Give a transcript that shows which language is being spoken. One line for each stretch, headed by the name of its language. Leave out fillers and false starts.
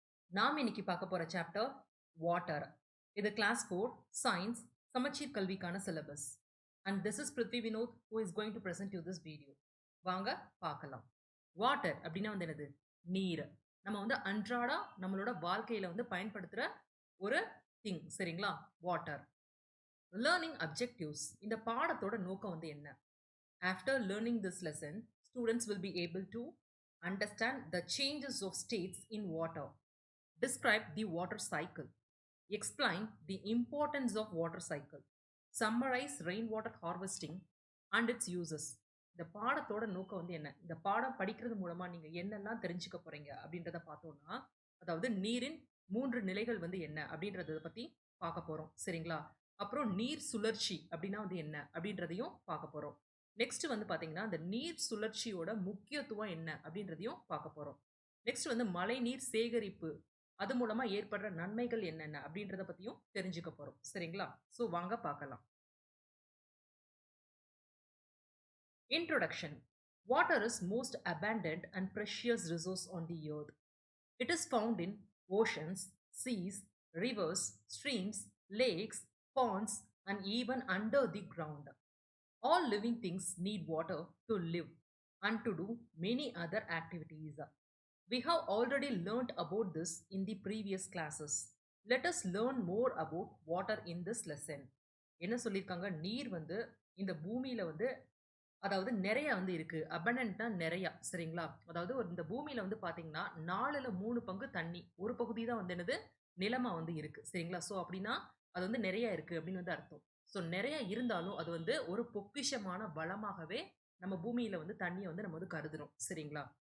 Tamil: நாம் இன்னைக்கு பார்க்க போற சாப்டர் வாட்டர். இது கிளாஸ் 4 சயின்ஸ் சமச்சீர் கல்விக்கான syllabus.
English: And this is Prithvi Vinod who is going to present you this video.
Tamil: வாங்க பார்க்கலாம். வாட்டர் அப்படின்னா வந்து என்னது? நீர். நம்ம வந்து அன்றாட நம்மளோட வாழ்க்கையில வந்து பயன்படுத்துற ஒரு திங் சரிங்களா? வாட்டர். Learning objectives. இந்த பாடத்தோட நோக்கம் வந்து என்ன?
English: After learning this lesson, students will be able to understand the changes of states in water, describe the water cycle, explain the importance of water cycle, summarize rainwater harvesting and its uses.
Tamil: இந்த பாடத்தோட நோக்கம் வந்து என்ன? இந்த பாடம் படிக்கிறது மூலமா நீங்க என்னெல்லாம் தெரிஞ்சுக்க போறீங்க அப்படின்றத பார்த்தோம்னா, அதாவது நீரின் 3 நிலைகள் வந்து என்ன அப்படின்றத பத்தி பார்க்க போறோம் சரிங்களா? அப்புறம் நீர் சுழற்சி அப்படின்னா வந்து என்ன அப்படின்றதையும் பார்க்க போறோம். நெக்ஸ்ட் வந்து பாத்தீங்கன்னா அந்த நீர் சுழற்சியோட முக்கியத்துவம் என்ன அப்படின்றதையும் பார்க்க போறோம். நெக்ஸ்ட் வந்து மழை நீர் சேகரிப்பு அது மூலமா ஏற்படுற நன்மைகள் என்னென்ன அப்படின்றத பத்தியும் தெரிஞ்சுக்க போறோம் சரிங்களா? சோ வாங்க பார்க்கலாம்.
English: Introduction. Water is most abundant and precious resource on the earth. It is found in oceans, seas, rivers, streams, lakes, ponds and even under the ground. All living things need water to live and to do many other activities. We have already learnt about this in the previous classes. Let us learn more about water in this lesson.
Tamil: என்ன சொல்லியிருக்காங்க? நீர் வந்து இந்த பூமியில வந்து அதாவது நிறைய வந்து இருக்கு. அபண்டன்ட்னா நிறைய சரிங்களா? அதாவது இந்த பூமியில வந்து பாத்தீங்கன்னா 4ல 3 பங்கு தண்ணி. ஒரு பகுதி தான் வந்து என்னது நிலமா வந்து இருக்கு சரிங்களா? சோ அப்படின்னா அது வந்து நிறைய இருக்கு அப்படின்னு வந்து அர்த்தம். ஸோ நிறைய இருந்தாலும் அது வந்து ஒரு பொக்கிஷமான வளமாகவே நம்ம பூமியில வந்து தண்ணியை வந்து நம்ம வந்து கருதுறோம் சரிங்களா?